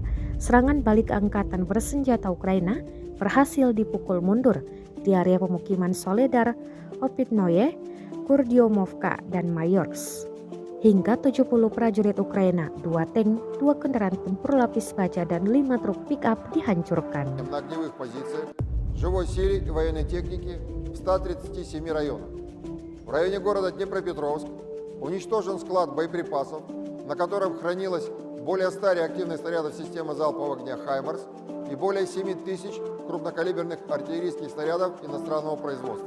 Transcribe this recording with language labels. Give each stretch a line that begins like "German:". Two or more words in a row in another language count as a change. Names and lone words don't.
Indonesian: Serangan balik Angkatan Bersenjata Ukraina berhasil dipukul mundur di area pemukiman Soledar, Opitnoye, Kurdiomovka, dan Mayorsk. Hingga 70 prajurit Ukraina, 2 tank, 2 kendaraan tempur lapis baja, dan 5 truk pick-up dihancurkan.
Russian: Живой силы и военной техники в 137 районах. В районе города Днепропетровск уничтожен склад боеприпасов, на котором хранилось более 100 реактивных снарядов системы залпового огня «Хаймарс» и более 7 тысяч крупнокалиберных артиллерийских снарядов иностранного производства.